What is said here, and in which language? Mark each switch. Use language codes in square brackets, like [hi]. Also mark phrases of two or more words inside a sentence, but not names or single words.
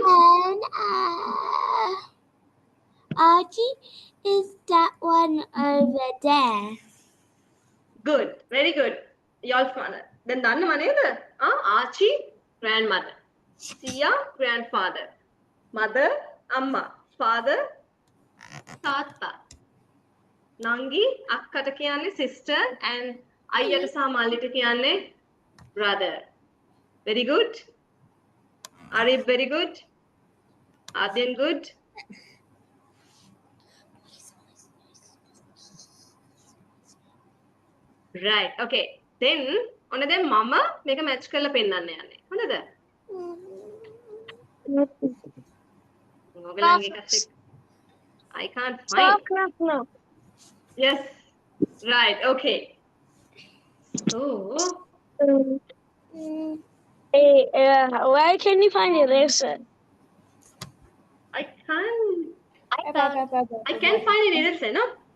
[en] And Archie is that one over there. Good. Very good. Y'all fun. Then done maneda. Archie, grandmother. Sia, grandfather. Mother, Amma. Father, [si] Tata. නංගි, අක්කට කියන්නේ [en] sister, and [si] අයියට සහ මල්ලිට කියන්නේ brother. [en] Very good. Arif, very good. Adyan, good. Right. Okay. [si] Then ඔන්න දැන් මම මේක මැච් කරලා පෙන්නන්න යන්නේ. හොඳද? ඔයගලගේ එකත් එක්ක. [en] I can't find. No. Yes. Right. Okay. So, Hey, where can you find eraser? I can't find an eraser, no?